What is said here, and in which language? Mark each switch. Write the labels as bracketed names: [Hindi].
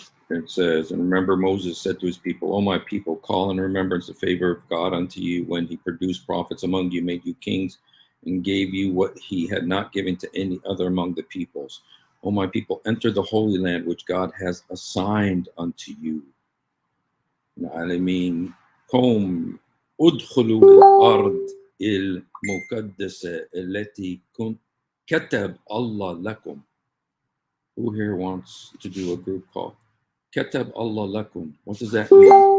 [English] It says, "And remember, Moses said to his people, O my people, call in remembrance the favor of God unto you when he produced prophets among you, made you kings, and gave you what he had not given to any other among the peoples. O my people, enter the holy land which God has assigned unto you." I mean, [Arabic] قوم ادخلوا الأرض المقدسة التي كتب الله لكم. [English] Who here wants to do a group call? [Arabic] كتب الله لكم. [English] What does that mean?